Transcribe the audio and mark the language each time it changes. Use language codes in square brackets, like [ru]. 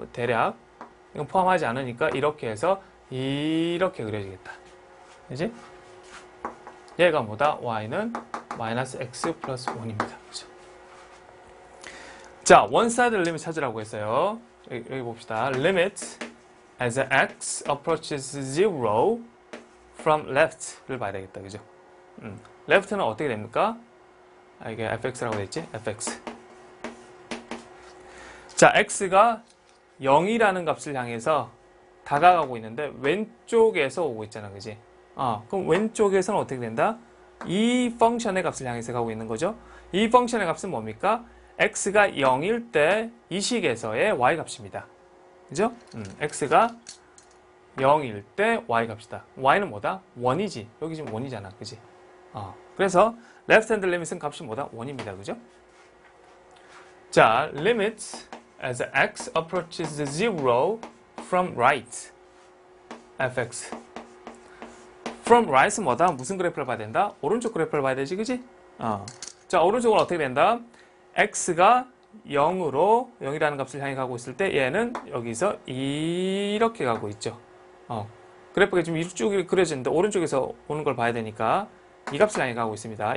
[ko] 대략 이건 포함하지 않으니까 이렇게 해서 이렇게 그려지겠다. 그지? 얘가 뭐다? y는 마이너스 x 플러스 1입니다. 그죠? 자, one-sided limit 찾으라고 했어요. 여기 봅시다. [en] Limit as x approaches zero from left를 [ko] 봐야 되겠다. 그죠? left는 어떻게 됩니까? 이게 fx라고 돼 있지? fx. 자, x가 0이라는 값을 향해서 다가가고 있는데 왼쪽에서 오고 있잖아. 그지? 그럼 왼쪽에서는 어떻게 된다? 이 펑션의 값을 향해서 가고 있는 거죠. 이 펑션의 값은 뭡니까? x가 0일 때 이 식에서의 y 값입니다. 그죠? x가 0일 때 y 값이다. y는 뭐다? 1이지. 여기 지금 1이잖아. 그지? 그래서 left hand limit은 값이 뭐다? 1입니다. 그죠? [en] 자, limit as x approaches zero from right fx. [ko] from right은 뭐다? 무슨 그래프를 봐야 된다? 오른쪽 그래프를 봐야 되지, 그지? 자, 오른쪽은 어떻게 된다? x가 0이라는 값을 향해 가고 있을 때 얘는 여기서 이렇게 가고 있죠. 그래프가 지금 이쪽 그려지는데 오른쪽에서 오는 걸 봐야 되니까 이 값을 향해 가고 있습니다.